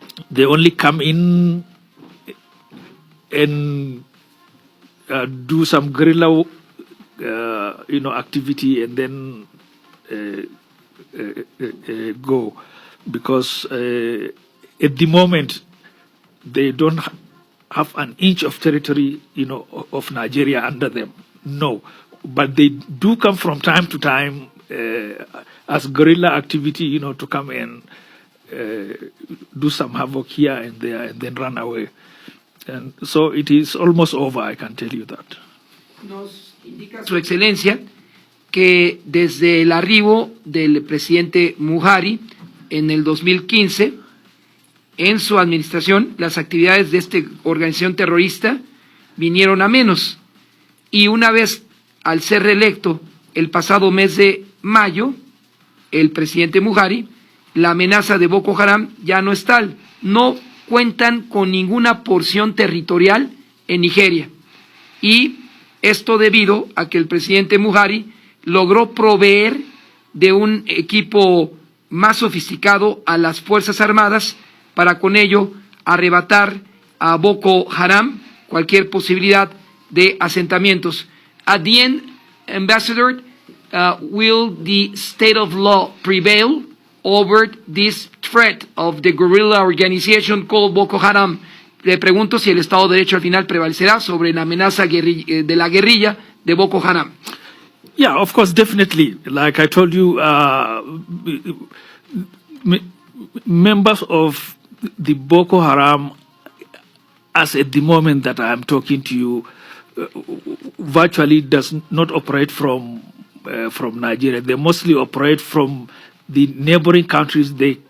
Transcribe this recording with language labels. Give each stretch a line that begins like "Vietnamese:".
English: They only come in and do some guerrilla, activity, and then go, because at the moment they don't have an inch of territory, of Nigeria under them. No, but they do come from time to time as guerrilla activity, to come and do some havoc here and there, and then run away. And so it is almost over, I can tell you that.
Spanish: Nos indica su excelencia que desde el arribo del presidente Buhari en el 2015, en su administración, las actividades de esta organización terrorista vinieron a menos. Y una vez al ser reelecto el pasado mes de mayo, el presidente Buhari, la amenaza de Boko Haram ya no es tal. No cuentan con ninguna porción territorial en Nigeria. Y esto debido a que el presidente Buhari logró proveer de un equipo más sofisticado a las Fuerzas Armadas para con ello arrebatar a Boko Haram cualquier posibilidad de asentamientos.
English: At the end, Ambassador, will the state of law prevail over this threat of the guerrilla organization called Boko Haram?
Spanish: Le pregunto si el Estado de Derecho al final prevalecerá sobre la amenaza de la guerrilla de Boko Haram.
English: Yeah, of course, definitely. Like I told you, members of the Boko Haram, as at the moment that I am talking to you, virtually does not operate from Nigeria. They mostly operate from the neighboring countries. They